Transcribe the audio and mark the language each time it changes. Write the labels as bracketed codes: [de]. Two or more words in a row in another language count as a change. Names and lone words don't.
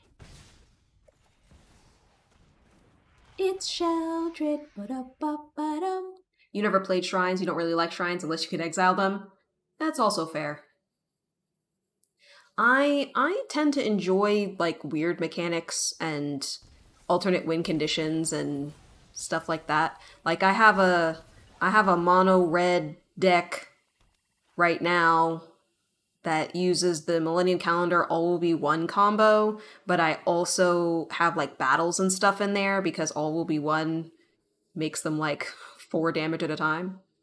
[en] It's Sheoldred. Ba-da-ba-ba-dum. You never played shrines, you don't really like shrines unless you could exile them. That's also fair. I tend to enjoy like weird mechanics and alternate win conditions and stuff like that. Like I have a mono red deck right now that uses the Millennium Calendar All Will Be One combo, but I also have like battles and stuff in there because All Will Be One makes them like 4 damage at a time.